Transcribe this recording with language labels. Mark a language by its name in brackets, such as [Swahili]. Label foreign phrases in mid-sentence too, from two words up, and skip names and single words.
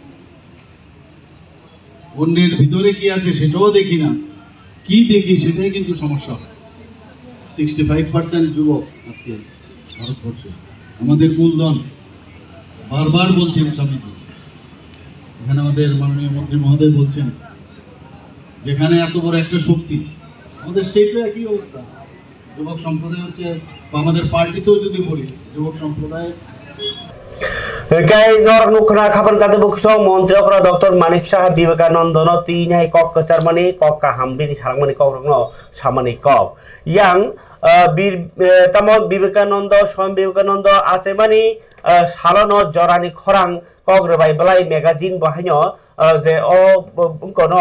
[Bangla] অন্যের ভিতরে কি আছে সেটাও দেখি না কি দেখি সেটাই কিন্তু সমস্যা হয় 65% যুবক আজকে ভারতবর্ষে আমাদের মূলধন বারবার বলছেন স্বামীজি এখানে আমাদের মাননীয় মন্ত্রী মহোদয় বলছেন যেখানে এত বড় একটা শক্তি আমাদের স্টেটে একই অবস্থা যুবক সম্প্রদায় হচ্ছে আমাদের পার্টিতেও যদি বলি যুবক সম্প্রদায় [Kok Borok] Kay nor nukna kapan kate buksong Montri okra Dr. Manik Shah Vivekananda no tinai kok kecarmani kok kahambini sarangmani kok no samani kok yang bir tamo Vivekananda Swami Vivekananda asemani salono jorani khorang kok rebai belai magazine bahanyo je o kono